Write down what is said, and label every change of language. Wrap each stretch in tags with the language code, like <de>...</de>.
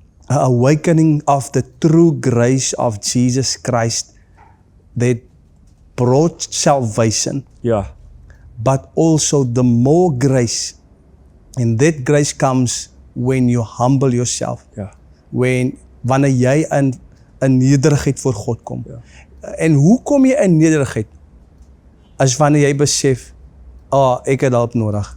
<en>A awakening of the true grace of Jesus Christ that brought salvation,</en> <af>Ja.</af> <en>but also the more grace. And that grace comes when you humble yourself.</en> <af>Ja. Wanneer jy in nederigheid voor God kom. Ja. En hoe kom jy in nederigheid? As wanneer jy besef, ek het hulp nodig.</af>